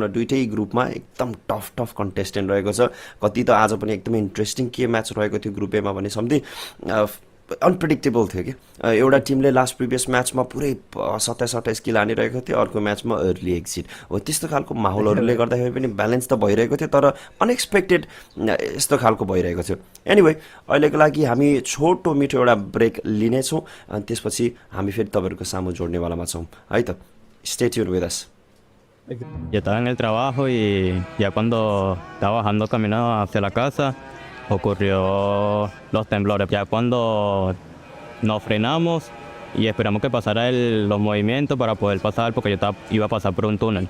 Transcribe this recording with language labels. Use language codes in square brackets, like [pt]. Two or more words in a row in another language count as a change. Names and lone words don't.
[ne] न दुइटै ग्रुपमा एकदम [en] tough contestant [ne] रहेको छ कति त आज पनि एकदमै इन्ट्रेस्टिङ के म्याच रहेको थियो ग्रुप एमा भने सम्झि अनप्रेडिक्टेबल थियो कि एउटा टिमले [en] last previous [ne] म्याचमा पुरै 27-28 किल हानिरहेको थियो अर्को म्याचमा [en] early exit [ne] हो त्यस्तो खालको माहौलहरूले गर्दाखेरि पनि ब्यालेन्स त भइरहेको थियो तर अनएक्सपेक्टेड यस्तो खालको भइरहेको थियो एनिवे अहिलेको लागि हामी छोटो मिठो एउटा ब्रेक लिनेछौँ अनि त्यसपछि हामी फेरि तपाईँहरूको सामु जोड्नेवालामा छौँ है त [en] stay tune with us [es] Yo estaba en el trabajo y ya cuando estaba bajando camino hacia la casa ocurrió los temblores. Ya cuando nos frenamos y esperamos que pasara los movimientos para poder pasar porque yo iba a pasar por un túnel.